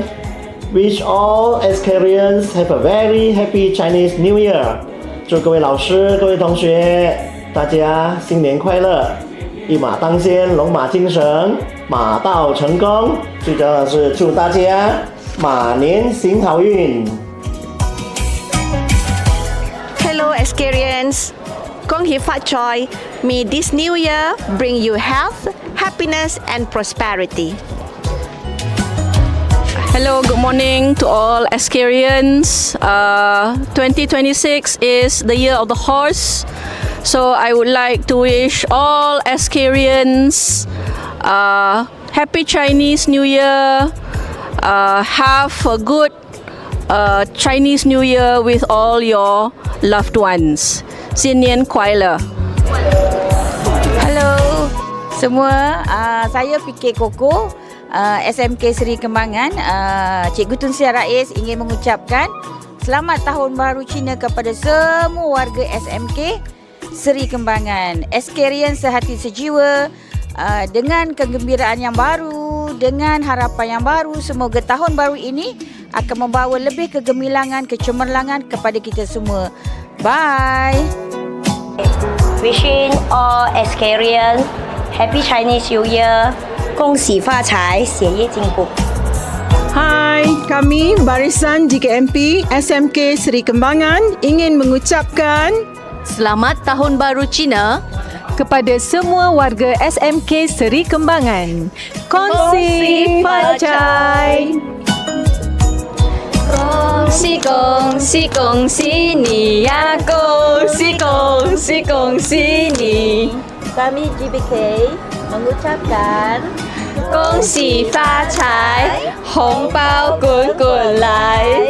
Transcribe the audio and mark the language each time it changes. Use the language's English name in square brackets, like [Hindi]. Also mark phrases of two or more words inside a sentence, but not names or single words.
[English] Wish all Experience have a very happy Chinese New Year. [Chinese] 祝各位老师、各位同学，大家新年快乐，一马当先，龙马精神，马到成功。最重要的是祝大家马年行好运。 [English] Hello Experience. [Chinese] 恭喜发财 [English] May this new year bring you health, happiness and prosperity. Hello, good morning to all Experience. 2026 is the year of the horse. So I would like to wish all Experience happy Chinese New Year. Have a good Chinese New Year with all your loved ones. [Chinese] 新年快乐. [Malay] Hello semua, saya PK Koko, SMK Seri Kembangan. Cikgu Tun Sri Rais ingin mengucapkan Selamat Tahun Baru Cina kepada semua warga SMK Seri Kembangan. Experience sehati sejiwa, dengan kegembiraan yang baru, dengan harapan yang baru. Semoga tahun baru ini akan membawa lebih kegemilangan, kecemerlangan kepada kita semua. [English] Bye. Wishing all Experience Happy Chinese New Year. [Chinese] 恭喜发财，学业进步。 [Malay] Hai, kami Barisan JKMP SMK Seri Kembangan ingin mengucapkan Selamat Tahun Baru Cina kepada semua warga SMK Seri Kembangan. [Chinese] 恭喜发财. 恭喜恭喜恭喜你呀！恭喜恭喜恭喜你！ [Malay] Kami GBK mengucapkan [Chinese] 恭喜发财，红包滚滚来！